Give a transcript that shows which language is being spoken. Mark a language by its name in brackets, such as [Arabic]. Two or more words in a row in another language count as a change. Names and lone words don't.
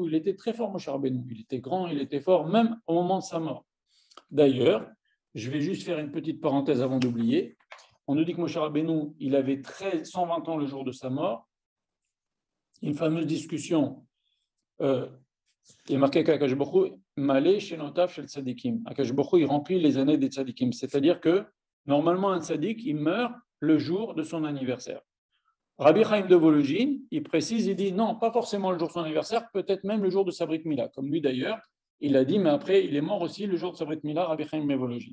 [French] Il était très fort, Moshe Rabbeinu. Il était grand, il était fort, même au moment de sa mort. D'ailleurs, je vais juste faire une petite parenthèse avant d'oublier. On nous dit que Moshe Rabbeinu, il avait 120 ans le jour de sa mort. Une fameuse discussion. Il est marqué qu' [Hebrew] הקדוש ברוך הוא מלא שנותיו של צדיקים. הקדוש ברוך הוא, [French] il remplit les années des tzadikim. C'est-à-dire que normalement, un tzadik, il meurt le jour de son anniversaire. Rabbi Chaim de Volojine, il précise, il dit non, pas forcément le jour de son anniversaire, peut-être même le jour de sa [Hebrew] ברית מילה. [French] Comme lui d'ailleurs, il a dit, mais après, il est mort aussi le jour de sa [Hebrew] ברית מילה, [French] Rabbi Chaim de Volojine.